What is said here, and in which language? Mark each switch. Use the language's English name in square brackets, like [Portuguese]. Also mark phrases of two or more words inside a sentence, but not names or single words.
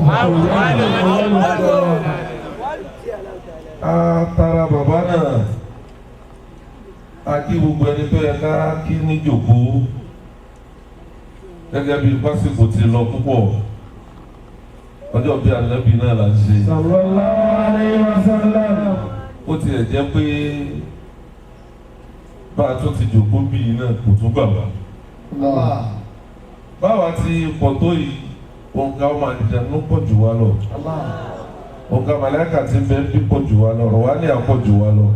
[Yoruba] Tara bàbá náà a kí gbogbo ẹni tó yẹ ká kí ní jòkó gẹ́gẹ́ bí pásìkò ti lọ púpọ̀ ọjọ́ bí Ànábì náà là ń ṣe. [Arabic] صلى الله عليه وسلم. [Yoruba] Ó tiẹ̀ jẹ́ pé bá a tún ti jòkó bí i náà kò tún gbà wá. Báwa ti pọ̀ tó yìí òǹkà ọmọ àdìjànú pọ̀ jù wá lọ. Òǹkà màláíkà ti ń bẹ bí pọ̀ jù wá lọ, ọ̀rọ̀ wá ní àpọ̀ jù wá lọ.